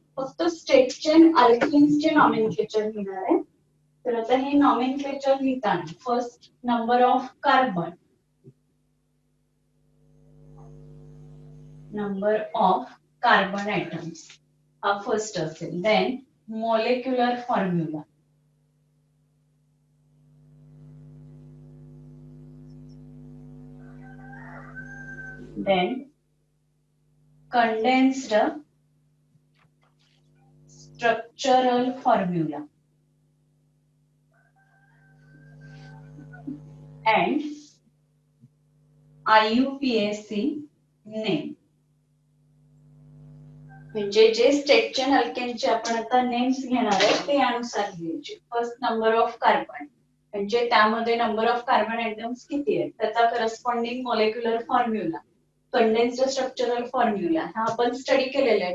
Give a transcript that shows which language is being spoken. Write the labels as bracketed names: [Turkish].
[Marathi] फक्त straight chain अल्केन्सचे nomenclature लिहिणार आहे. तर आता हे नॉमेनक्लेचर लिहिताना first number of carbon, number of carbon atoms हा फर्स्ट असेल. [English] Then molecular formula, then condensed structural formula and IUPAC name. [Marathi] म्हणजे जे स्ट्रेट चेन अल्केनचे आपण आता नेम्स घेणार आहे ते यानुसार लिहायचे. फर्स्ट नंबर ऑफ कार्बन म्हणजे त्यामध्ये नंबर ऑफ कार्बन atoms किती आहेत त्याचा corresponding molecular formula, condensed structural formula हा आपण स्टडी केलेला आहे.